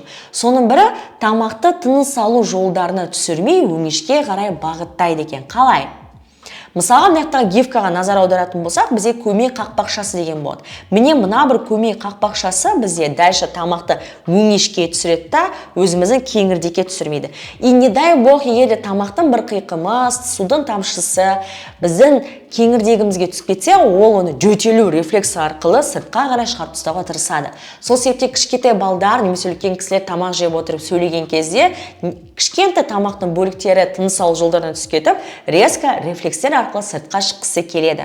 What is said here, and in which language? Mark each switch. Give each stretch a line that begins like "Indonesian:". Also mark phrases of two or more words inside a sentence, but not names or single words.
Kazakh: Соның бірі тамақты тыныс алу жолдарына түсірмей өңешке қарай бағыттайды екен. Қалай? Мысалға, мынаяқтағы гифкаға назар аударатын болсақ, бізде көмей қақпақшасы деген болады. Міне мына бір көмей қақпақшасы бізде дальше тамақты өңешке түсіреді да, өзіміздің кеңірдекке түсірмейді.
Russian: И не дай бог,
Kazakh: егер де тамақтың бір қиқымыз, судың тамшысы біздің кеңірдегімізге түсіп кетсе, ол оны жөтелу рефлекс арқылы сыртқа қарай шығарып тастауға тырысады. Сол себепте кішкентай балдар немесе үлкен кісілер тамақ жеп отырып сөйлеген кезде кішкентай тамақтың бөліктері тыныс алу жолдарына түсіп кетіп, резко рефлекстер арқылы сыртқа шыққысы келеді.